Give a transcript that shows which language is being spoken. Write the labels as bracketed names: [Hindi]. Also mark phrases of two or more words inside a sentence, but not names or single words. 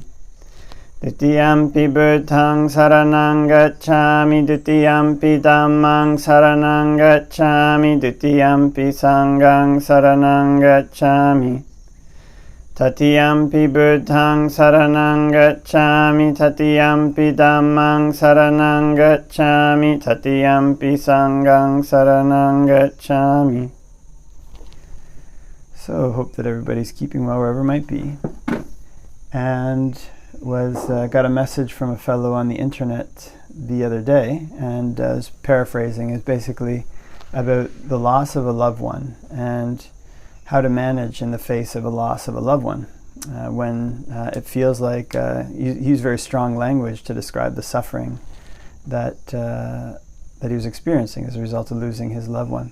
[Pali] Dutiyampi Buddhaṃ saraṇaṃ gacchāmi, Dutiyampi Dhammaṃ saraṇaṃ gacchāmi, Dutiyampi Sanghaṃ saraṇaṃ gacchāmi. Tatiyampi Buddhaṃ saraṇaṃ gacchāmi, Tatiyampi Dhammaṃ saraṇaṃ gacchāmi, Tatiyampi Sanghaṃ saraṇaṃ gacchāmi. [English] So, hope that everybody's keeping well wherever might be. And got a message from a fellow on the internet the other day, and was paraphrasing, is basically about the loss of a loved one and how to manage in the face of a loss of a loved one when it feels like he used very strong language to describe the suffering that he was experiencing as a result of losing his loved one.